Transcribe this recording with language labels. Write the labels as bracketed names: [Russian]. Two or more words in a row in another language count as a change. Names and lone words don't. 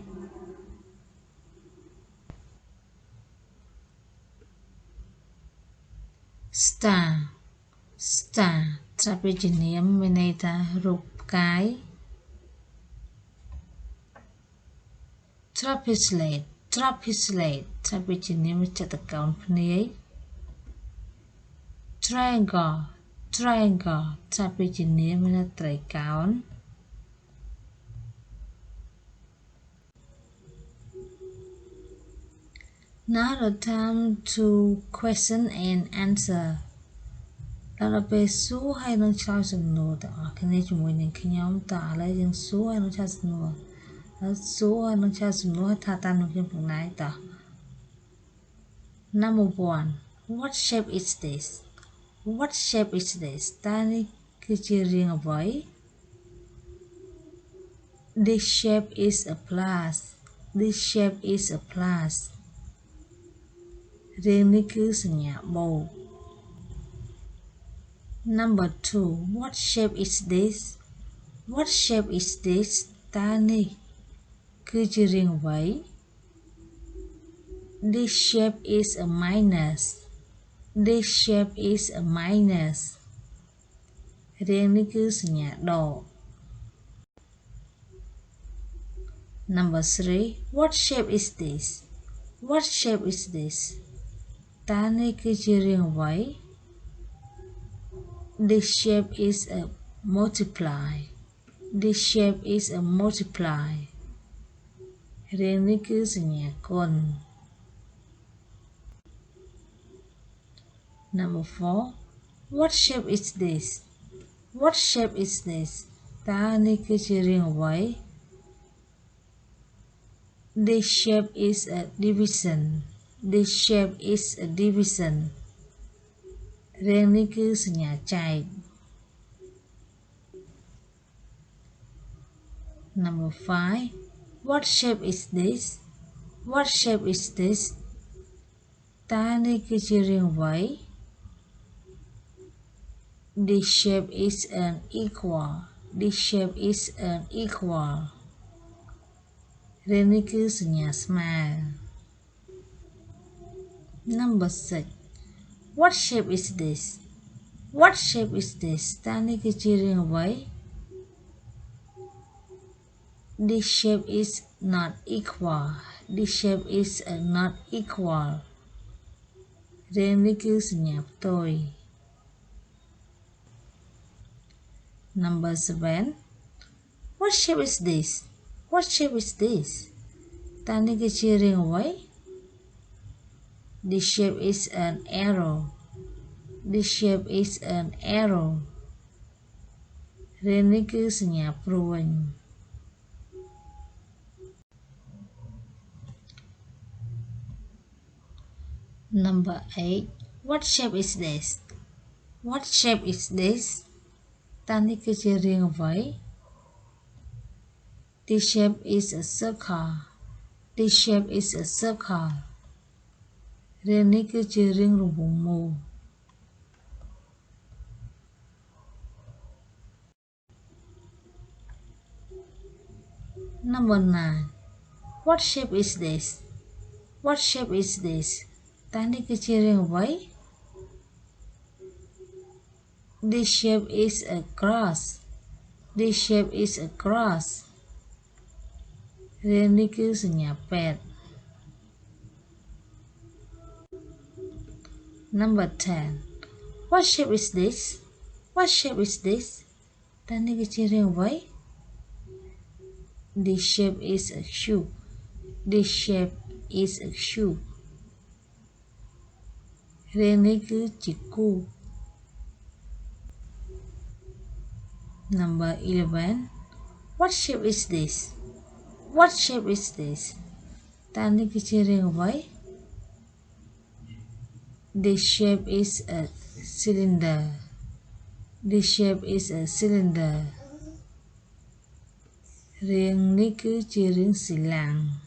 [Khmer] Star ថាពាក្យជានាមមានន័យថារូបផ្កាយ Trapezoid ថាពាក្យជានាមចតុកោណភ្នែក [English] Triangle triangle [Khmer] ចាប់ពីជំនាញមានត្រីកោណ [English] Now the time to question and answer [Khmer] ដល់ពេលសួរហើយនឹងឆ្លើយសំណួរទាំងអស់គ្នាជាមួយនឹងខ្ញុំតឥឡូវយើងសួរហើយនឹងឆ្លើយសំណួរហើយសួរហើយនឹងឆ្លើយសំណួរថាតាមនឹងខ្ញុំផងដែរត [English] Number 1 What shape is this What shape is this [Khmer] តើនេះគឺជារាងអ្វី [English] This shape is a plus This shape is a plus [Khmer] រាងនេះគឺសញ្ញាបូក [English] Number 2 What shape is this What shape is this [Khmer] តើនេះគឺជារាងអ្វី [English] This shape is a minus This shape is a minus [Khmer] រាងនេះគឺសញ្ញាដក [English] Number 3 What shape is this What shape is this [Khmer] តើនេះគឺជារាងអ្វី [English] This shape is a multiply This shape is a multiply [Khmer] រាងនេះគឺសញ្ញាគុណ [English] Number 4 What shape is this What shape is this [Khmer] តើនេះគឺជារាងអ្វី [English] This shape is a division This shape is a division [Khmer] រាងនេះគឺសញ្ញាចែក [English] Number 5 What shape is this What shape is this [Khmer] តើនេះគឺជារាងអ្វី [English] This shape is an equal This shape is an equal [Khmer] រាងនេះគឺសញ្ញាស្មើ [English] Number 6 What shape is this What shape is this [Khmer] តើនេះគឺជារាងអ្វី [English] This shape is not equal This shape is not equal [Khmer] រាងនេះគឺសញ្ញាផ្ទុយ [English] Number 7 What shape is this What shape is this [Khmer] តើនេះគឺជារាងអ្វី [English] This shape is an arrow This shape is an arrow [Khmer] រាងនេះគឺសញ្ញាព្រួញ [English] Number 8 What shape is this What shape is this [Khmer] តើនេះគឺជារាងអ្វី [English] This shape is a circle This shape is a circle [Khmer] រាងនេះគឺជារាងរង្វង់មូល [English] Number 9 What shape is this What shape is this [Khmer] តើនេះគឺជារាងអ្វី [English] This shape is a cross This shape is a cross [Khmer] រាងនេះគឺសញ្ញាពេទ្យ [English] Number 10 What shape is this What shape is this [Khmer] តើនេះគឺជារាងអ្វី [English] This shape is a cube This shape is a cube [Khmer] រាងនេះគឺជាគូប [English] Number 11 What shape is this What shape is this [Khmer] តើនេះគឺជារាងអ្វី [English] This shape is a cylinder This shape is a cylinder [Khmer] រាងនេះគឺជារាងស៊ីឡាំង